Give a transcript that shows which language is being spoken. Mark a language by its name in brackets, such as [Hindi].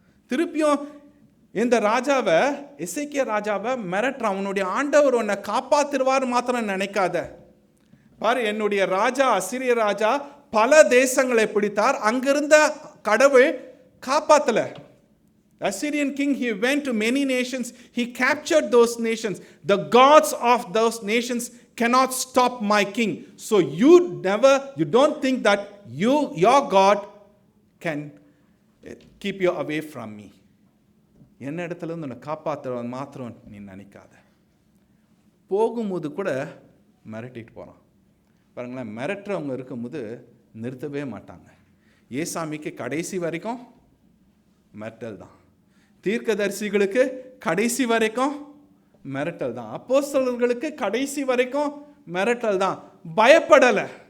[Tamil] திருப்பியும் இந்த ராஜாவை, எசேக்கியா ராஜாவை மிரட்டுறான். அவனுடைய ஆண்டவர் உன்னை காப்பாத்திருவார் மாத்திரம் நினைக்காத. பாரு, என்னுடைய ராஜா அசிரிய ராஜா பல தேசங்களை பிடித்தார், அங்கிருந்த கடவுள் காப்பாத்தல. [English] Assyrian king, he went to many nations, he captured those nations. The gods of those nations cannot stop my king. So you don't think that your God can keep you away from me. [Tamil] என்ன இடத்துல இருந்து உன்னை காப்பாற்றுறது மாத்திரம் நீ நினைக்காத. போகும்போது கூட மிரட்டிட்டு போகிறான். பாருங்களேன், மிரட்டுறவங்க இருக்கும்போது நிறுத்தவே மாட்டாங்க. ஏசாமிக்கு கடைசி வரைக்கும் மிரட்டல் தான், தீர்க்கதரிசிகளுக்கு கடைசி வரைக்கும் மிரட்டல் தான், அப்போஸ்தலர்களுக்கு கடைசி வரைக்கும் மிரட்டல் தான். பயப்படலை.